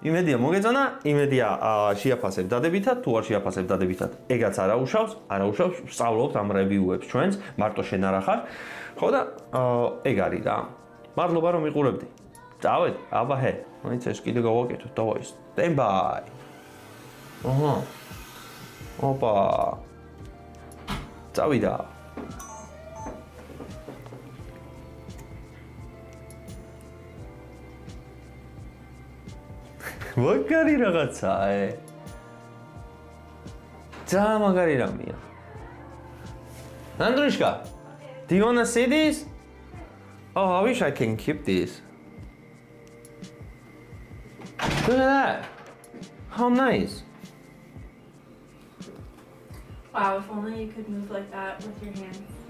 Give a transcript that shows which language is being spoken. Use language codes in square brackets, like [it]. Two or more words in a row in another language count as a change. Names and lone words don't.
[ka] იმედია მოგეწონა, იმედია შეაფასებ დადებითად, თუ არ შეაფასებ დადებითად, ეგაც არ აუშავს, ვსწავლობთ ამ რევიუებს ჩვენს, მარტო შენ არ ახარ. ხო და ეგ არის რა. მადლობა რომ მიყურებდი. წავედ, აბა ჰე, მაინც ეს კიდე გავაკეთოთ, დავაი. [en] Stand by. [ka] ოჰო. ოპა. წავიდა. მაგარი რაღაცაა. ძალიან მაგარი რამეა. [en] Andrushka, do you want to see this? Oh, I wish I can keep this. Look at that. How nice. Wow, if only you could move like that with your hands.